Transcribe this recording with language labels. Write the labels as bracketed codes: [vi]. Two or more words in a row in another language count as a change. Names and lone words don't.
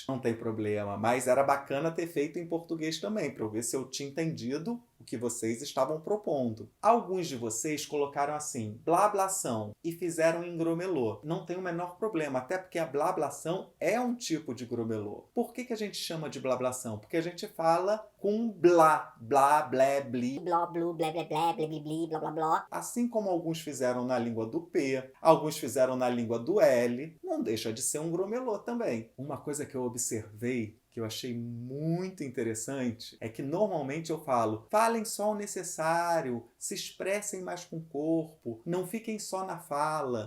[pt] Não tem problema, mas era bacana ter feito em português também, para eu ver se eu tinha entendido o que vocês estavam propondo. Alguns de vocês colocaram assim, blablação, e fizeram em gromelô. Não tem o menor problema, até porque a blablação é um tipo de gromelô. Por que a gente chama de blablação? Porque a gente fala com blá, blá, blé, bli. Blá, blu, blé, blé, blé, blé, bli, bli, blá, blá, blá. Assim como alguns fizeram na língua do P, alguns fizeram na língua do L, não deixa de ser um gromelô também. Uma coisa que eu observei, que eu achei muito interessante, é que normalmente eu falo, falem só o necessário, se expressem mais com o corpo, não fiquem só na fala.